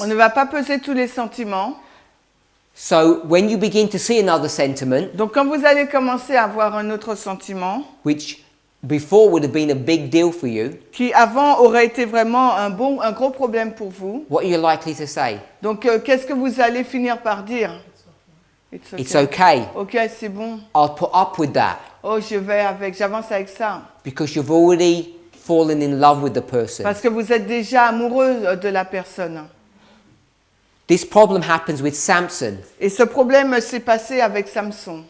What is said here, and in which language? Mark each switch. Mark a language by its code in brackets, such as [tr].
[fr] On ne va pas peser tous les sentiments. [en] So when you begin to see another sentiment, [fr] Donc quand vous allez commencer à avoir un autre sentiment, [en] which before would have been a big deal for you, [fr] qui avant aurait été vraiment un gros problème pour vous, [en] what are you likely to say? [fr] donc qu'est-ce que vous allez finir par dire? [en] It's okay. [fr] Ok, c'est bon. [en] I'll put up with that [fr] Oh, j'avance avec ça. [en] because you've already fallen in love with the person. [fr] Parce que vous êtes déjà amoureux de la personne. [en] This problem happens with Samson. [fr] Et ce problème s'est passé avec Samson.